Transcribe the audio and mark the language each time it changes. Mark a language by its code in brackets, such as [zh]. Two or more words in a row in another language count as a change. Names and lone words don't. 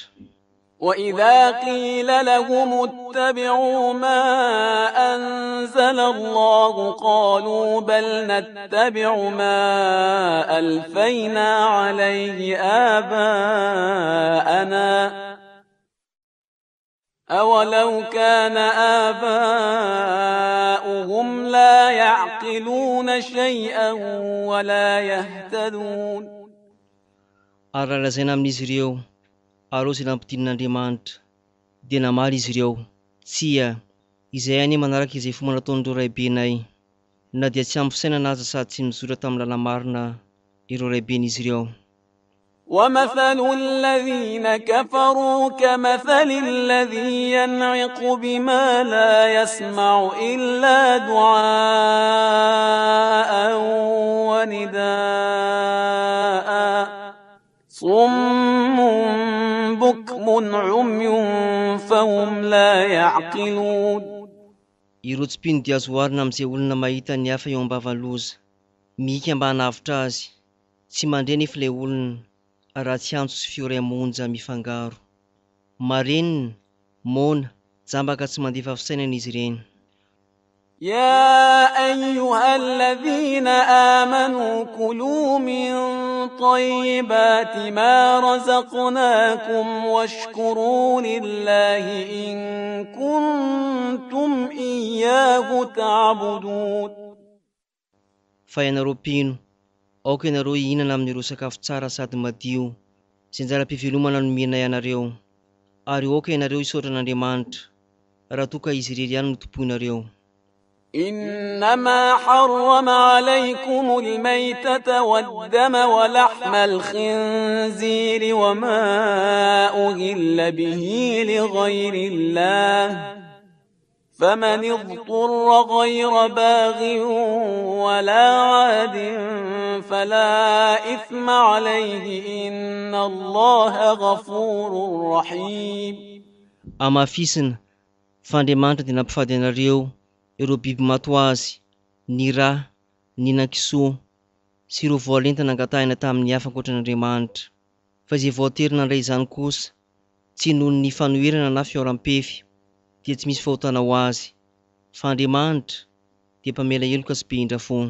[ar] وإذا قيل لهم اتبعوا ما أنزل الله قالوا بل نتبع ما ألفينا عليه آباءنا أولو كان آباؤهم لا يعقلون شيئا ولا يهتدون. [mg] Ary lazaina amin'izy ireo, areo izay nampidin'Andriamanitra, dia namaly izy ireo, tsia, izay anie manaraka izay fomba nataon'ireo raibenay, na dia tsy ampy fisainana aza sady tsy mizotra tamin'ny lalamarina ireo raiben'izy ireo. [ar] ومثل الذين كفروا كمثل الذي ينعق بما لا يسمع إلا دعاء ونداء صم بكم عمي فهم لا يعقلون. [mg] Ireo tsipino dia azo oharina amin'izay olona mahita ny hafa eo ambava-loza, mika mba hanavitra azy, tsy mandray nefa ilay olona raha tsy antso sy fioram-monja mifangaro. Marenina, mona, jambaka tsy mandefa fisainana izy ireny. [ar] يا أيها الذين آمنوا كلوا من طيبات ما رزقناكم واشكروا لله إن كنتم إياه تعبدون. [mg] Fa ianareo mpino, aoka ianareo hihinana amin'ireo sakafo tsara sady madio, izay anjara-pivelomana nomenay ianareo, ary aoka ianareo hisaotra an'Andriamanitra, raha toa ka izy irery ihany no tomponareo. [ar] إنما حرم عليكم الميتة والدم ولحم الخنزير وما أهل به لغير الله فمن اضطر غير باغ ولا عاد فلا إثم عليه إن الله غفور رحيم. [mg] Amafisina fa Andriamanitra dia nampifady anareo ireo biby mato azy, ny rà, ny nankisoa, sy ireo voalenta nangatahina tamin'ny hafa ankoatran'Andriamanitra. Fa izay voatery nandray izany kosa, tsy noho ny fanoherana na fioram-pefy, dia tsy misy fahotana ho azy, fa Andriamanitra dia mpamela heloka sy be-indra foana.